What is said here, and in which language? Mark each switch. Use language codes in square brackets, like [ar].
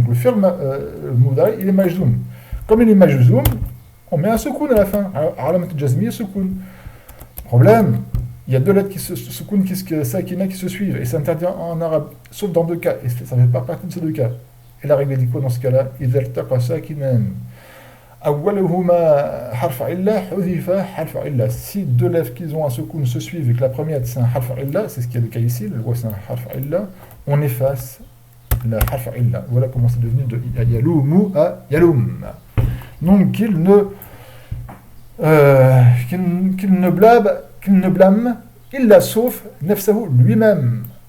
[fr] Donc le film, le moudari, il est majzoum. Comme il est majzoum, on met un soukoun à la fin. Alamat jazmi, soukoun. Problème, il y a deux lettres qui se suivent, et c'est interdit en arabe, sauf dans deux cas, et ça ne fait pas partie de ces deux cas. Et la règle dit quoi dans ce cas-là? [ar] إذا التقى ساكنان أولهما حرف علة حذف حرف علة. [fr] Si deux lettres qui ont un soukoun se suivent et que la première c'est un harf illa, c'est ce qui est le cas ici, le roi c'est un harf illa, on efface la harf illa. Voilà comment c'est devenu de yalumu à yalum. Donc qu'il ne blâme illa sauf nafsahu lui-même.